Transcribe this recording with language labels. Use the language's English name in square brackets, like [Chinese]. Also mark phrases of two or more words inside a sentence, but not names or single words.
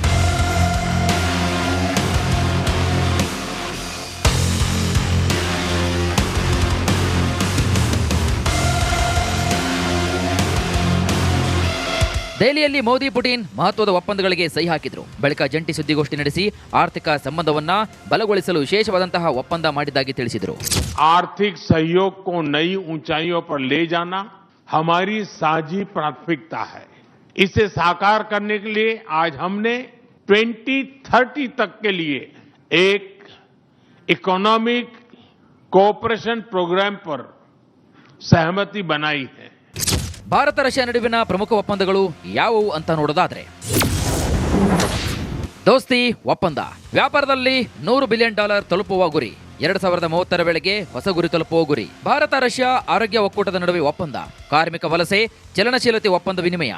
[Kannada] ದೆಹಲಿಯಲ್ಲಿ ಮೋದಿ ಪುಟಿನ್ ಮಹತ್ವದ ಒಪ್ಪಂದಗಳಿಗೆ ಸಹಿ ಹಾಕಿದ್ರು. ಬಳಿಕ ಜಂಟಿ ಸುದ್ದಿಗೋಷ್ಠಿ ನಡೆಸಿ ಆರ್ಥಿಕ ಸಂಬಂಧವನ್ನ ಬಲಗೊಳಿಸಲು ವಿಶೇಷವಾದಂತಹ ಒಪ್ಪಂದ ಮಾಡಿದ್ದಾಗಿ ತಿಳಿಸಿದರು. [Hindi] आर्थिक सहयोग को नई ऊंचाइयों पर ले जाना हमारी साझी प्राथमिकता है. इसे साकार करने के लिए आज हमने 2030 तक के लिए एक [English] economic cooperation program [Hindi] पर सहमति बनाई है. [Kannada] ಭಾರತ ರಷ್ಯಾ ನಡುವಿನ ಪ್ರಮುಖ ಒಪ್ಪಂದಗಳು ಯಾವುವು ಅಂತ ನೋಡೋದಾದ್ರೆ, ದೋಸ್ತಿ ಒಪ್ಪಂದ. ವ್ಯಾಪಾರದಲ್ಲಿ $100 ಬಿಲಿಯನ್ ತಲುಪುವ ಗುರಿ. 2030 ವೇಳೆಗೆ ಹೊಸ ಗುರಿ ತಲುಪುವ ಗುರಿ. ಭಾರತ ರಷ್ಯಾ ಆರೋಗ್ಯ ಒಕ್ಕೂಟದ ನಡುವೆ ಒಪ್ಪಂದ. ಕಾರ್ಮಿಕ ವಲಸೆ ಚಲನಶೀಲತೆ ಒಪ್ಪಂದ ವಿನಿಮಯ.